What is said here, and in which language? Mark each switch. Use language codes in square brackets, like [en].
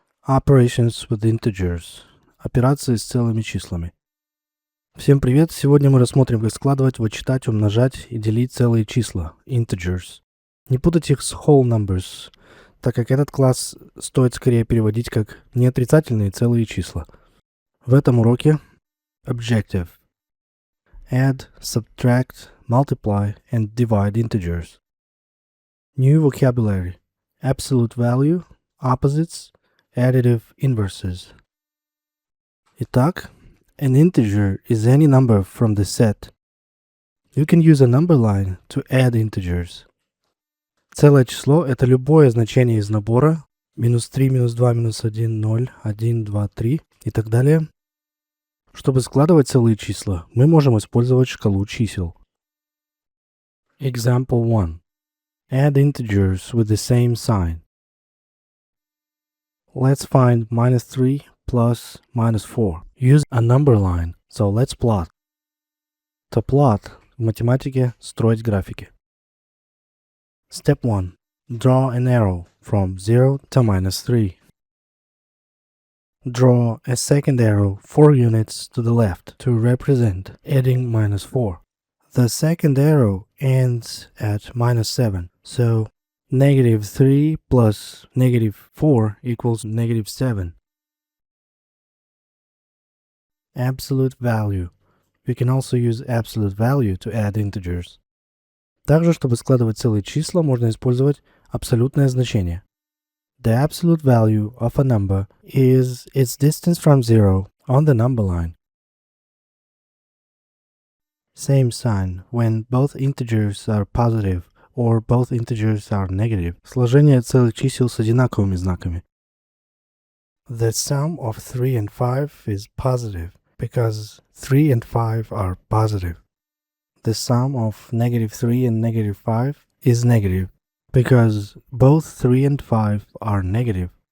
[en] Operations with integers. [ru] Операции с целыми числами. Всем привет! Сегодня мы рассмотрим, как складывать, вычитать, умножать и делить целые числа, integers. Не путать их с whole numbers, так как этот класс стоит скорее переводить как неотрицательные целые числа. В этом уроке objective. [en] Add, subtract, multiply and divide integers. New vocabulary. Absolute value, opposites, additive inverses. [ru] Итак, [en] an integer is any number from the set. You can use a number line to add integers. [ru] Целое число – это любое значение из набора -3, -2, -1, 0, 1, 2, 3 и так далее. Чтобы складывать целые числа, мы можем использовать шкалу чисел. [en] Example 1. Add integers with the same sign. Let's find -3 plus -4. Use a number line, so let's plot. [ru] To plot в математике строить графики. [en] Step 1. Draw an arrow from 0 to -3. Draw a second arrow 4 units to the left to represent adding -4. The second arrow ends at -7, so -3 plus -4 equals -7. Absolute value. We can also use absolute value to add integers. [ru] Также, чтобы складывать целые числа, можно использовать абсолютное значение. [en] The absolute value of a number is its distance from 0 on the number line. Same sign when both integers are positive or both integers are negative. [ru] Сложение целых чисел с одинаковыми знаками. [en] The sum of 3 and 5 is positive because 3 and 5 are positive. The sum of -3 and -5 is negative because both 3 and 5 are negative.